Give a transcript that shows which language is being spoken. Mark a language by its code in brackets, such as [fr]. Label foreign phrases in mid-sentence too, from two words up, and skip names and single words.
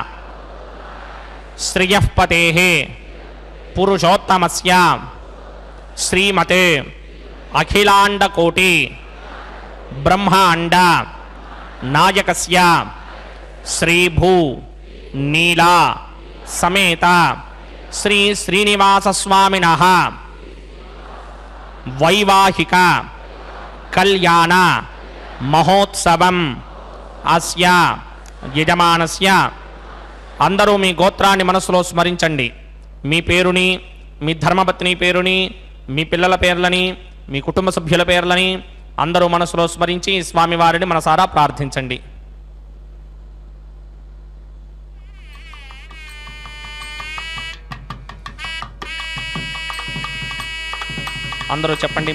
[sa] श्रियःपतेः पुरुषोत्तमस्य श्रीमते अखिलांडकोटि ब्रह्मांड नायकस्य श्रीभू नीला समेत श्री श्रीनिवास स्वामिनः वैवाहिक कल्याण महोत्सवम् अस्य यजमानस्य। [te] అందరూ మీ गोत्राన్ని మనసులో స్మరించండి। మీ పేరుని, మీ ధర్మపత్ని పేరుని, మీ పిల్లల పేర్లని, మీ కుటుంబ సభ్యుల పేర్లని అందరూ మనసులో స్మరించి స్వామివారిని మనసారా ప్రార్థించండి। అందరూ చెప్పండి।